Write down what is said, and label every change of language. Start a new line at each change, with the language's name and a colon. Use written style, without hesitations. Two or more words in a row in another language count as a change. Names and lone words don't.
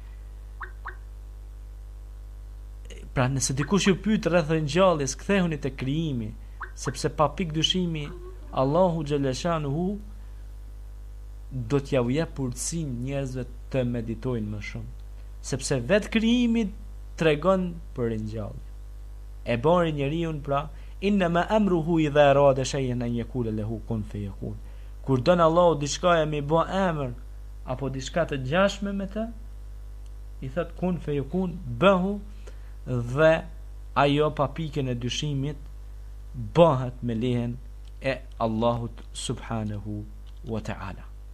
Albanian: Pra nëse dikush ju pyet rreth ringjalljes, kthehuni tek krijimi, sepse pa pik dyshimi Allahu xhaleshanuhu do t'ja u jep urtësinë njerëzve të meditojnë më shumë, sepse vetë krijimi tregon për ringjallje. E bën njeriu pra
Arabic: inna ma amruhu idha arada shay'an an yakula lahu kun fayakun.
Albanian: Kur don Allahu diçka e mi bë emër apo diçka të ngjashme me të, i thot
Arabic: kun fayakun,
Albanian: bëhu, dhe ajo pa pikën e dyshimit bëhet me lehen e Allahut
Arabic: subhanahu wa ta'ala.